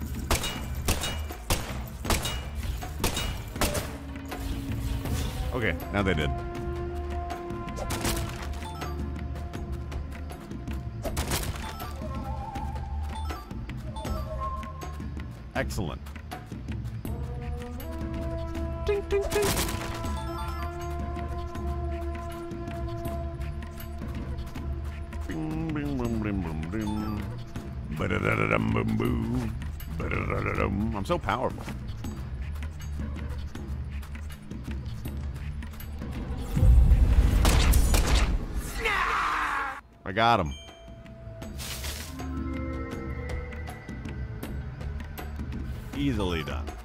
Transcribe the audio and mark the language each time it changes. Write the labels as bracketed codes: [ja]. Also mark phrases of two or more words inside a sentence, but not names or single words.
[en] Okay, now they did. Excellent. Ding, ding, ding. Bing, bing, boom, bing, boom, boom. Ba-da-da-da-dum, boom, boom. Ba-da-da-da-dum. I'm so powerful. I got him. Easily done.